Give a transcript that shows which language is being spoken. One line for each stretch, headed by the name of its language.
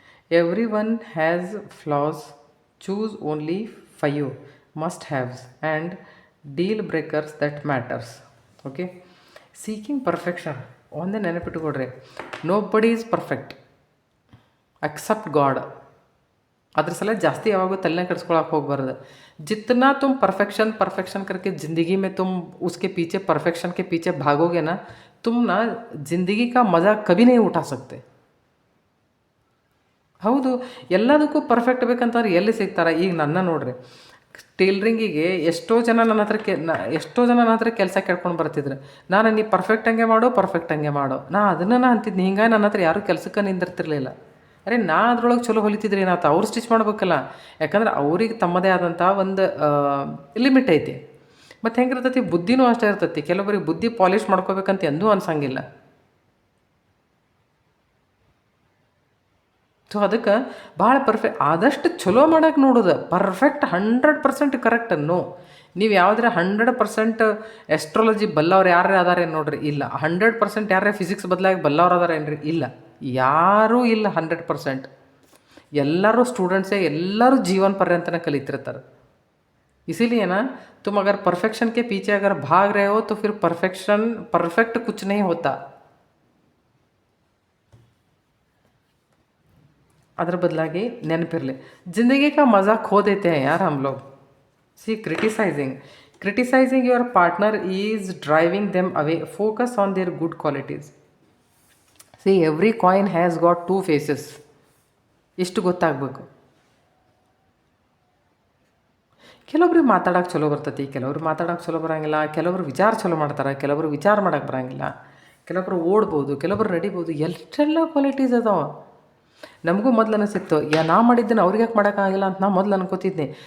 English: Every one has flaws, choose only 5 must haves and deal breakers that matters. Okay, seeking perfection
Kannada: ಒಂದೇ ನೆನಪಿಟ್ಟುಕೊಡ್ರಿ,
English: Nobody is perfect accept God.
Kannada: ಅದ್ರ ಸಲ ಜಾಸ್ತಿ ಯಾವಾಗೂ ತಲೆನೇ ಕೆಡಿಸ್ಕೊಳಕ್ಕೆ ಹೋಗ್ಬಾರ್ದು.
Hindi: जितना तुम परफेक्शन करके ज़िंदगी में तुम उसके पीछे परफेक्शन के पीछे भागोगे ना, तुम ना ज़िंदगी का मज़ा कभी नहीं उठा सकते.
Kannada: ಹೌದು, ಎಲ್ಲದಕ್ಕೂ ಪರ್ಫೆಕ್ಟ್ ಬೇಕಂತವ್ರು ಎಲ್ಲಿ ಸಿಗ್ತಾರೆ? ಈಗ ನನ್ನ ನೋಡ್ರಿ, ಟೇಲ್ರಿಂಗಿಗೆ ಎಷ್ಟೋ ಜನ ನನ್ನ ಹತ್ರ ಕೆಲಸ ಕೇಳ್ಕೊಂಡು ಬರ್ತಿದ್ರು. ನಾನು ನೀ ಪರ್ಫೆಕ್ಟ್ ಹಂಗೆ ಮಾಡೋ. ನಾ ಅದನ್ನು ಅಂತಿದ್ನಿ. ಹಿಂಗಾಗಿ ನನ್ನ ಹತ್ರ ಯಾರೂ ಕೆಲಸಕ್ಕೆ ನಿಂದಿರ್ತಿರ್ಲಿಲ್ಲ. ಅರೆ, ನಾ ಅದ್ರೊಳಗೆ ಚಲೋ ಹೊಲಿತಿದ್ರಿ ಏನಾಯ್ತು, ಅವ್ರು ಸ್ಟಿಚ್ ಮಾಡ್ಬೇಕಲ್ಲ. ಯಾಕಂದ್ರೆ ಅವ್ರಿಗೆ ತಮ್ಮದೇ ಆದಂಥ ಒಂದು ಲಿಮಿಟ್ ಐತಿ. ಮತ್ತು ಹೆಂಗಿರ್ತೈತಿ, ಬುದ್ಧಿನೂ ಅಷ್ಟೇ ಇರ್ತೈತಿ. ಕೆಲವರಿಗೆ ಬುದ್ಧಿ ಪಾಲಿಷ್ ಮಾಡ್ಕೋಬೇಕಂತ ಎಂದೂ ಅನ್ಸಂಗಿಲ್ಲ. ಸೊ ಅದಕ್ಕೆ ಭಾಳ ಆದಷ್ಟು ಚಲೋ ಮಾಡೋಕೆ ನೋಡೋದು.
English: Perfect 100% correct no.
Kannada: ನೀವು ಯಾವುದ್ರೆ 100% ಎಸ್ಟ್ರಾಲಜಿ ಬಲ್ಲವ್ರು ಯಾರೇ ಅದಾರೆ ನೋಡ್ರಿ? ಇಲ್ಲ. 100% ಯಾರೇ ಫಿಸಿಕ್ಸ್ ಬದಲಾಗಿ ಬಲ್ಲವ್ರು ಅದಾರೇನ್ರಿ? ಇಲ್ಲ, ಯಾರೂ ಇಲ್ಲ 100%. ಎಲ್ಲರೂ ಸ್ಟೂಡೆಂಟ್ಸೇ, ಎಲ್ಲರೂ ಜೀವನ पर्यंतನೇ ಕಲಿತಿರ್ತಾರೆ.
Hindi: इसीलिए ना तुम अगर परफेक्शन के पीछे अगर भाग रहे हो तो फिर परफेक्ट कुछ नहीं होता.
Kannada: अदर बदलागी नेनपिरले,
Hindi: जिंदगी का मज़ा खो देते हैं यार हम लोग.
English: See criticising your partner is driving them away. Focus on their good qualities. See, every coin has got 2 faces.
Kannada: ಇಷ್ಟು ಗೊತ್ತಾಗಬೇಕು. ಕೆಲವೊಬ್ರಿಗೆ ಮಾತಾಡೋಕೆ ಚಲೋ ಬರ್ತೈತಿ, ಕೆಲವ್ರು ಮಾತಾಡೋಕೆ ಚಲೋ ಬರೋಂಗಿಲ್ಲ. ಕೆಲವರು ವಿಚಾರ ಚಲೋ ಮಾಡ್ತಾರೆ, ಕೆಲವರು ವಿಚಾರ ಮಾಡೋಕೆ ಬರೋಂಗಿಲ್ಲ. ಕೆಲವೊಬ್ರು ಓಡ್ಬೋದು, ಕೆಲವೊಬ್ರು ನಡಿಬೋದು. ಎಷ್ಟೆಲ್ಲ ಕ್ವಾಲಿಟೀಸ್ ಅದಾವ. ನಮಗೂ ಮೊದಲು ಅನಿಸಿತ್ತು, ನಾ ಮಾಡಿದ್ದನ್ನು ಅವ್ರಿಗೆ ಯಾಕೆ ಮಾಡೋಕ್ಕಾಗಿಲ್ಲ ಅಂತ ನಾ ಮೊದಲು ಅನ್ಕೋತಿದ್ದೆ.